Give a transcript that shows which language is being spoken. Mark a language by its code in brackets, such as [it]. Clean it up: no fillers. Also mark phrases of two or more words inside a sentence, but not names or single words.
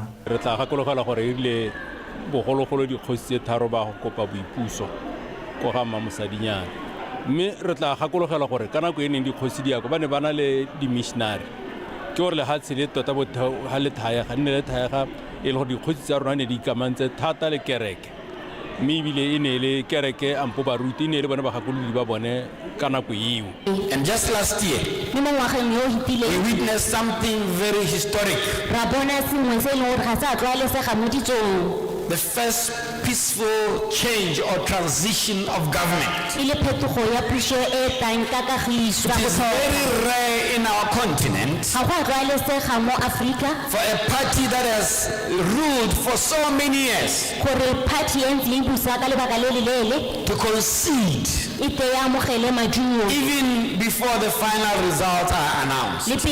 [tn] Re tla gakologela gore e rile bogologolo dikgosi tse tharo ba go kopa boipuso ko ga Mamosadinyana mme re tla gakologela gore ka nako e neng dikgosi di yako ba ne ba na le di-missionary ke gore lefatshe le tota ga le thaega nne le thaega e le gore dikgosi tsa rona ne di ikamantse thata le kereke mme ebile e ne le kereke ampo baruti e ne le bone bagakolodi ba bone ka nako eo. [en] And just last year, we witnessed something very historic. The first peaceful change or transition of government. It is very rare in our continent for a party that has ruled for so many years to concede even before the final results are announced.